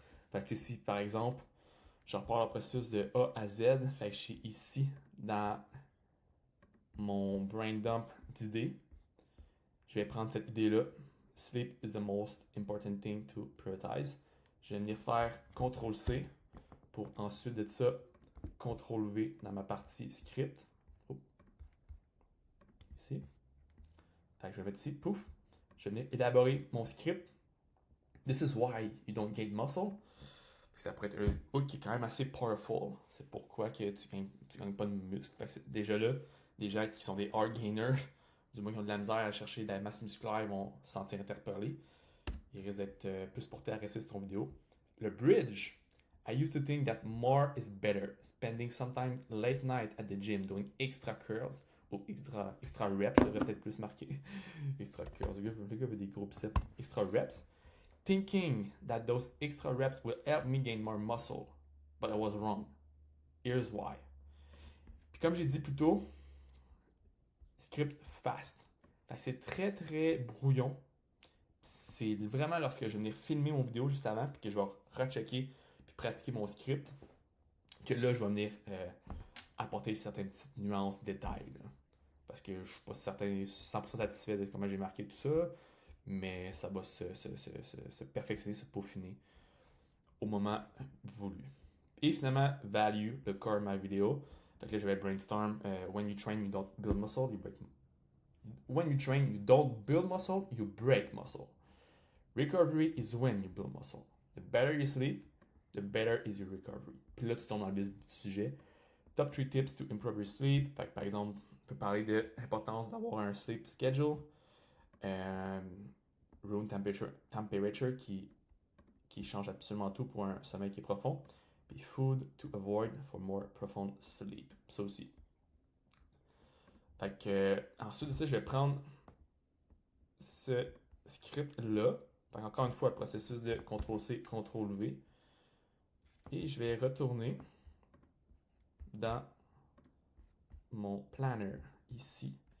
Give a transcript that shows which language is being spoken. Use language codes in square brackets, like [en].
[fr] Fait que si par exemple, je repars le processus de A à Z, fait que je suis ici dans mon brain dump d'idées. Je vais prendre cette idée-là. [en] Sleep is the most important thing to prioritize. [fr] Je vais venir faire CTRL-C pour ensuite de ça, CTRL-V dans ma partie script. Oh. Ici. Fait que je vais mettre ici, pouf. Je vais venir élaborer mon script. [en] This is why you don't gain muscle. [fr] Ça pourrait être un hook qui est quand même assez powerful. C'est pourquoi que tu gagnes pas de muscle. Fait que déjà là, des gens qui sont des hard gainers, du moins qui ont de la misère à chercher de la masse musculaire, vont se sentir interpellés. Ils risquent d'être plus portés à rester sur ton vidéo. Le bridge. [en] I used to think that more is better. Spending some time late night at the gym doing extra curls ou extra reps, [fr] je devrais peut-être plus marquer. [en] Extra curls, [fr] le gars veut des gros biceps. [en] Extra reps. Thinking that those extra reps will help me gain more muscle. But I was wrong. Here's why. [fr] Puis comme j'ai dit plus tôt, script fast. C'est très très brouillon. C'est vraiment lorsque je vais venir filmer mon vidéo juste avant, puis que je vais rechecker puis pratiquer mon script, que là je vais venir apporter certaines petites nuances, détails. Là. Parce que je ne suis pas certain, 100% satisfait de comment j'ai marqué tout ça, mais ça va se perfectionner, se peaufiner au moment voulu. Et finalement, value, le core de ma vidéo. Fait que là, je vais brainstorm. [en] When you train, you don't build muscle, you break. When you train, you don't build muscle, you break muscle. Recovery is when you build muscle. The better you sleep, the better is your recovery. [fr] Puis là, tu tombes dans le vif du sujet. [en] Top 3 tips to improve your sleep. [fr] Fait que, par exemple, on peut parler de l'importance d'avoir un sleep schedule. [en] Room temperature [fr] qui change absolument tout pour un sommeil qui est profond. [en] Puis food to avoid for more profound sleep. [fr] Ça aussi. Fait que, ensuite de ça, je vais prendre ce script-là. Fait encore une fois, le processus de CTRL-C, CTRL-V. Et je vais retourner dans mon planner ici.